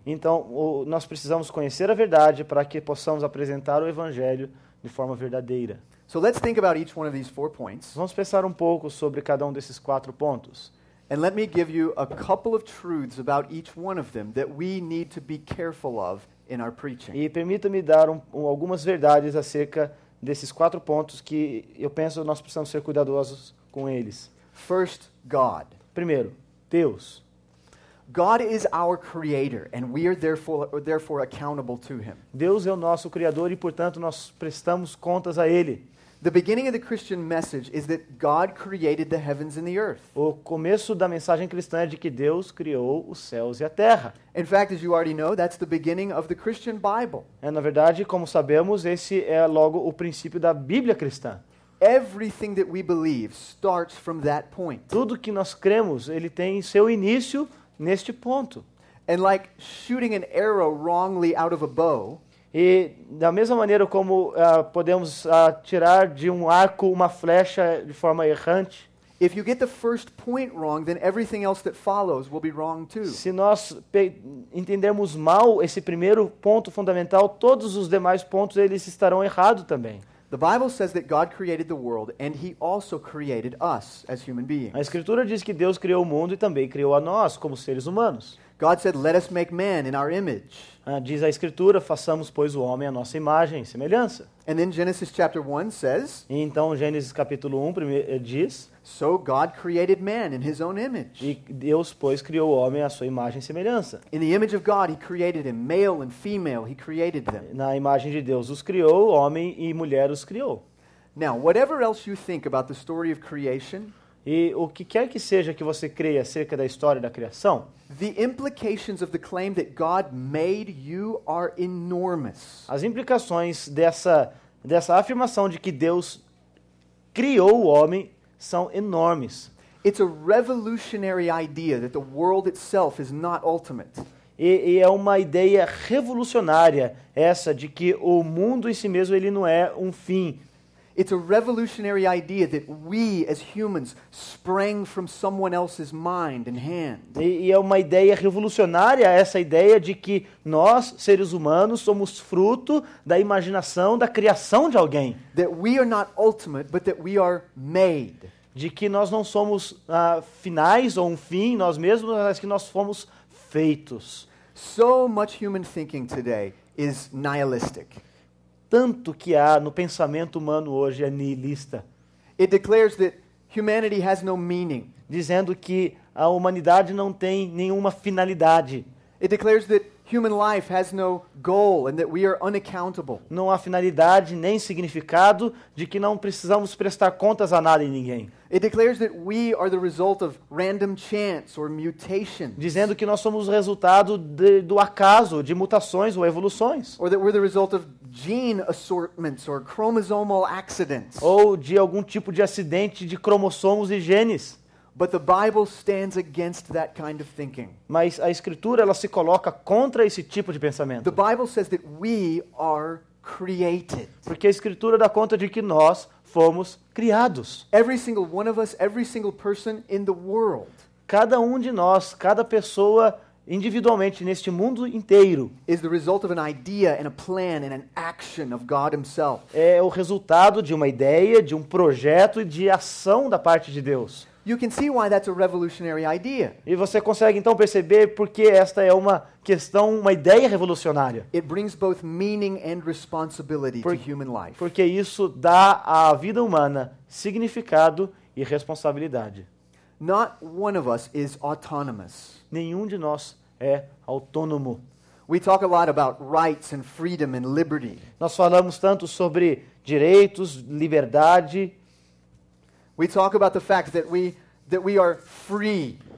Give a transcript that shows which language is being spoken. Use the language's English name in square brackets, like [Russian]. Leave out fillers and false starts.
[Portuguese] Então, nós precisamos conhecer a verdade para que possamos apresentar o evangelho de forma verdadeira. [English] So let's think about each one of these 4 points. [Portuguese] Vamos pensar um pouco sobre cada um desses quatro pontos. [English] And let me give you a couple of truths about each one of them that we need to be careful of in our preaching. [Portuguese] E permita-me dar algumas verdades acerca desses quatro pontos que eu penso nós precisamos ser cuidadosos com eles. [English] First, God. [Portuguese] Primeiro, Deus. [English] God is our creator, and we are therefore accountable to him. [Portuguese] Deus é o nosso Criador e, portanto, nós prestamos contas a Ele. [English] The beginning of the Christian message is that God created the heavens and the earth. [Portuguese] O começo da mensagem cristã é de que Deus criou os céus e a terra. [English] In fact, as you already know, that's the beginning of the Christian Bible. [Portuguese] Na verdade, como sabemos, esse é logo o princípio da Bíblia cristã. [English] Everything that we believe starts from that point. [Portuguese] Tudo que nós cremos, ele tem seu início neste ponto. [English] And like shooting an arrow wrongly out of a bow, [Portuguese] E da mesma maneira como podemos tirar de um arco uma flecha de forma errante, [English] if you get the first point wrong, then everything else that follows will be wrong too. [Portuguese] se nós entendermos mal esse primeiro ponto fundamental, todos os demais pontos eles estarão errados também. [English] The Bible says that God created the world, and he also created us as human beings. [Portuguese] A Escritura diz que Deus criou o mundo e também criou a nós como seres humanos. [English] God said, "Let us make man in our image." [Portuguese] Diz a Escritura, façamos, pois, o homem à nossa imagem e semelhança. [English] And then Genesis chapter 1 says, [Portuguese] E então, Gênesis capítulo 1 diz, [English] "So God created man in his own image. [Portuguese] e Deus, pois, criou o homem à sua imagem e semelhança. [English] In the image of God, he created him, male and female, he created them." [Portuguese] Na imagem de Deus os criou, homem e mulher os criou. [English] Now, whatever else you think about the story of creation, [Portuguese] E o que quer que seja que você creia acerca da história da criação, [English] the implications of the claim that God made you are enormous. [Portuguese] as implicações dessa afirmação de que Deus criou o homem são enormes. [English] It's a revolutionary idea that the world itself is not ultimate. [Portuguese] E é uma ideia revolucionária essa de que o mundo em si mesmo ele não é um fim. [English] It's a revolutionary idea that we as humans sprang from someone else's mind and hand. [Portuguese] E é uma ideia revolucionária essa ideia de que nós, seres humanos, somos fruto da imaginação, da criação de alguém. [English] That we are not ultimate, but that we are made. [Portuguese] De que nós não somos finais ou um fim, nós mesmos, mas que nós fomos feitos. [English] So much human thinking today is nihilistic. [Portuguese] Tanto que há no pensamento humano hoje é nihilista, [English] It declares that humanity has no meaning. [Portuguese] dizendo que a humanidade não tem nenhuma finalidade. [English] It declares that human life has no goal and that we are unaccountable. [Portuguese] Não há finalidade nem significado, de que não precisamos prestar contas a nada e ninguém. [English] It declares that we are the result of random chance or mutation, [Portuguese] Dizendo que nós somos o resultado do acaso, de mutações ou evoluções. [English] or that we're the result of gene assortments or chromosomal accidents. [Portuguese] Ou de algum tipo de acidente de cromossomos e genes. [English] But the Bible stands against that kind of thinking. [Portuguese] Mas a Escritura ela se coloca contra esse tipo de pensamento. [English] The Bible says that we are created. [Portuguese] Porque a Escritura dá conta de que nós fomos criados. [English] Every single one of us, every single person in the world [Portuguese] Cada um de nós, cada pessoa individualmente neste mundo inteiro [English] is the result of an idea and a plan and an action of God himself. [Portuguese] é o resultado de uma ideia, de um projeto e de ação da parte de Deus. [English] You can see why that's a revolutionary idea. [Portuguese] E você consegue então perceber porque esta é uma questão, uma ideia revolucionária. [English] It brings both meaning and responsibility to human life. [Portuguese] Porque isso dá à vida humana significado e responsabilidade. [English] Not one of us is autonomous. [Portuguese] Nenhum de nós é autônomo. [English] We talk a lot about rights and freedom and liberty. [Portuguese] Nós falamos tanto sobre direitos, liberdade. [English] We talk about the fact that we are free